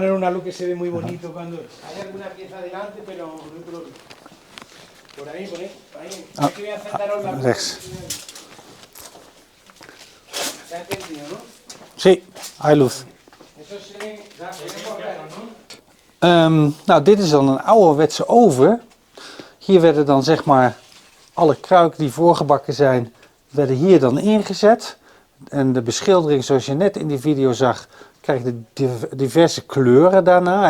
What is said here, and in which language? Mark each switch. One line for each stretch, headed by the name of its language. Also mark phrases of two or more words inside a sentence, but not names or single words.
Spanish: poner una luz que se ve muy bonito cuando... Hay alguna pieza delante, pero no hay problema. Por ahí, por ahí. Es que voy a encenderos la luz. rechts. Se ha entendido, ¿no? Sí, hay luz. Eso se... Ya, podemos verlo, ¿no?
Dutch: Nou, dit is dan een ouderwetse oven. Hier werden dan zeg maar alle kruiken die voorgebakken zijn, werden hier dan ingezet. En de beschildering zoals je net in die video zag, krijgt de diverse kleuren daarna.